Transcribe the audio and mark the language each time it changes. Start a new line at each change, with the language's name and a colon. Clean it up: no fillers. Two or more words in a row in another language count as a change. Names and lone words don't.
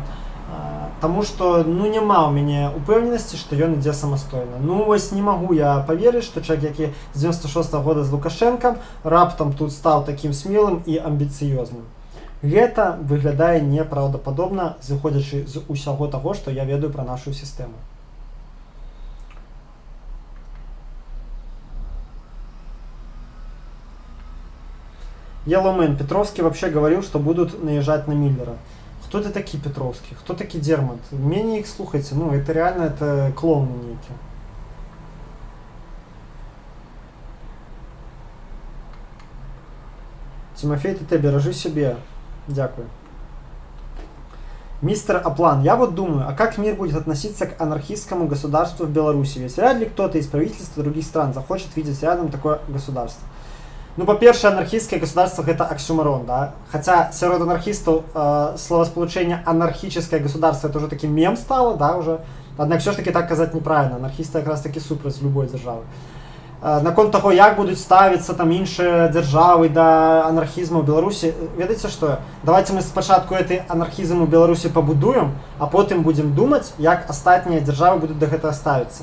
Belarusian: Таму што ну няма ў мяне упэўненасці, што ён ідзе самастойна. Ну вось не магу я паверыць, што чалавек, які з 96-го года з Лукашэнкам, раптам тут стаў такім смелым і амбіцыёзным. Гэта выглядае непраўдападобна, зыходзячы з усяго таго, што я ведаю пра нашу сістэму. Yellowman.
Russian: Петровский вообще говорил, что будут наезжать на Миллера. Кто ты такие, Петровский? Кто такие Дермат? Менее их слухайте. Ну, это реально, это клоуны некие. Тимофей ТТ, бережи себе. Дякую. Мистер Аплан, я вот думаю, а как мир будет относиться к анархистскому государству в Беларуси? Ведь вряд ли кто-то из правительства других стран захочет видеть рядом такое государство.
Belarusian: Ну, па-першае, анархістскае государство гэта аксюмарон, да? Хаця сярод анархістаў
Russian: словосполучение анархическое государство это уже таки мем стало, да, уже.
Belarusian: Аднак
Russian: все ж таки
Belarusian: так казаць неправильно. Анархісты якраз таки супраць любой дзяржавы. Наконт таго, як будуць ставіцца там іншыя дзяржавы да анархізму ў Беларусі, ведаеце што? Давайте мы спачатку гэты анархізм у Беларусі пабудуем, а потым будзем думаць, як астатнія дзяржавы будуць да гэтага ставіцца.